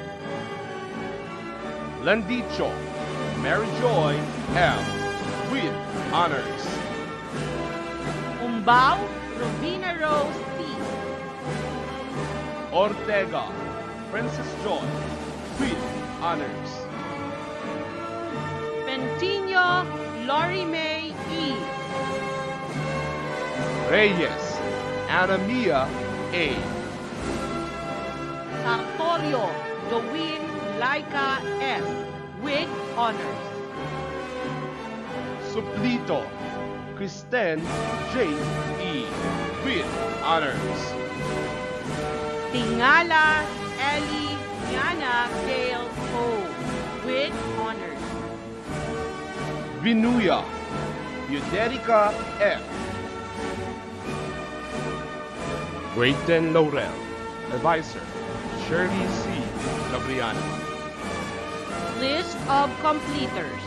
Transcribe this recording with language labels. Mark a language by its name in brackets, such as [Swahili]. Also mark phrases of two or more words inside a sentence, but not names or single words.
[English] Landicho Mary Joy L. with honors. Umbao Robina Rose C. Ortega Princess Joy with honors. Pentino Lori May E. Reyes Ana Mia A. Sartorio Dowin Laika S. with honors. Suplito Kristen J. E. with honors. Tingala Eli Yana Gale O. with honors. Vinuya Euderica F. Grayton Laurel Advisor Shirley C. Gabriano. List of completers.